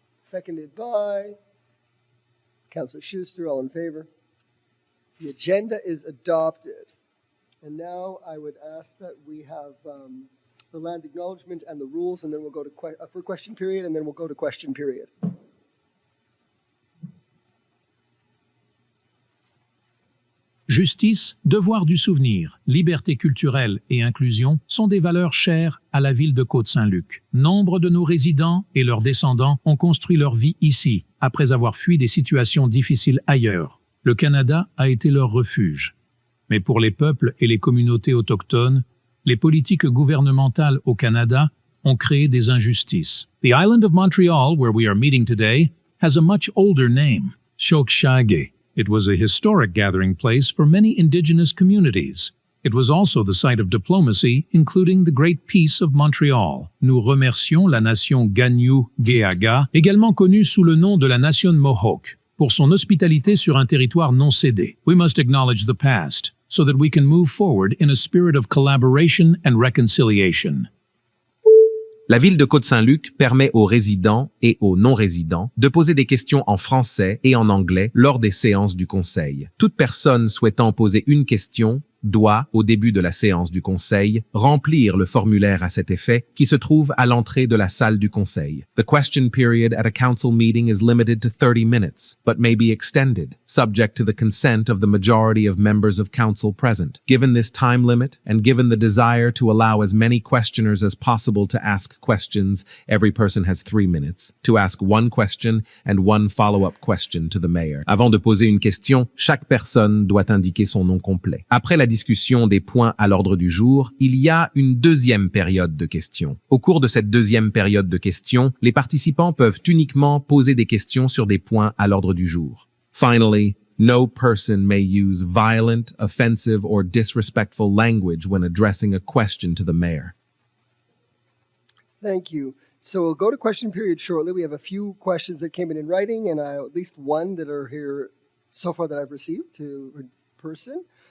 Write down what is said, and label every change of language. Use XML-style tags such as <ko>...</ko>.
<en>Seconded by Councillor Schuster. All in favor? The agenda is adopted. And now I would ask that we have the land acknowledgement and the rules, and then we'll go to for question period, and then we'll go to question period.</en> <fr>Justice, devoir du souvenir, liberté culturelle et inclusion sont des valeurs chères à la ville de Côte Saint-Luc. Nombre de nos résidents et leurs descendants ont construit leur vie ici, après avoir fui des situations difficiles ailleurs. Le Canada a été leur refuge. Mais pour les peuples et les communautés autochtones, les politiques gouvernementales au Canada ont créé des injustices.</fr> <en>The island of Montreal, where we are meeting today, has a much older name, Chokshage. It was a historic gathering place for many Indigenous communities. It was also the site of diplomacy, including the Great Peace of Montreal.</en> <fr>Nous remercions la nation Gagnou-Geaga, également connue sous le nom de la nation Mohawk, pour son hospitalité sur un territoire non cédé.</fr> <en>We must acknowledge the past, so that we can move forward in a spirit of collaboration and reconciliation.</en> <fr>La ville de Côte Saint-Luc permet aux résidents et aux non-résidents de poser des questions en français et en anglais lors des séances du conseil. Toute personne souhaitant poser une question doit, au début de la séance du conseil, remplir le formulaire à cet effet qui se trouve à l'entrée de la salle du conseil.</fr> <en>The question period at a council meeting is limited to 30 minutes, but may be extended, subject to the consent of the majority of members of council present. Given this time limit, and given the desire to allow as many questioners as possible to ask questions, every person has 3 minutes to ask one question and one follow-up question to the mayor.</en> <fr>Avant de poser une question, chaque personne doit indiquer son nom complet. Après la discussion des points à l'ordre du jour, il y a une deuxième période de questions. Au cours de cette deuxième période de questions, les participants peuvent uniquement poser des questions sur des points à l'ordre du jour.</fr> <en>Finally, no person may use violent, offensive, or disrespectful language when addressing a question to the mayor. Thank you. So we'll go to question period shortly. We have a few questions that came in writing, and at least one that are here so far that I've received in person.</en>